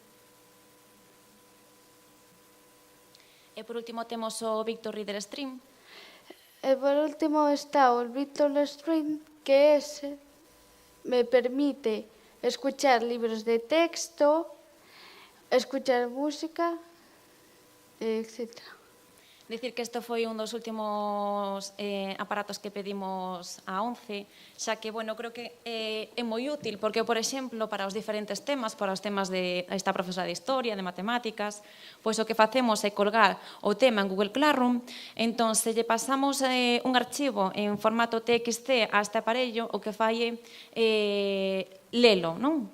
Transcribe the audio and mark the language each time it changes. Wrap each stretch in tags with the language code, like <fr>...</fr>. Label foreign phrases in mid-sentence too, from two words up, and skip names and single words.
<gl>E por último temos o Victor Reader Stream. E por último está o Victor Stream, que me permite escuchar libros de texto, escuchar música, etc. Dicir que isto foi un dos últimos aparatos que pedimos a ONCE, xa que, bueno, creo que é moi útil, porque, por exemplo, para os diferentes temas, para os temas de esta profesora de Historia, de Matemáticas, pois o que facemos é colgar o tema en Google Classroom, entón, se lle pasamos un archivo en formato TXT a este aparello, o que fai é lelo, non?</gl>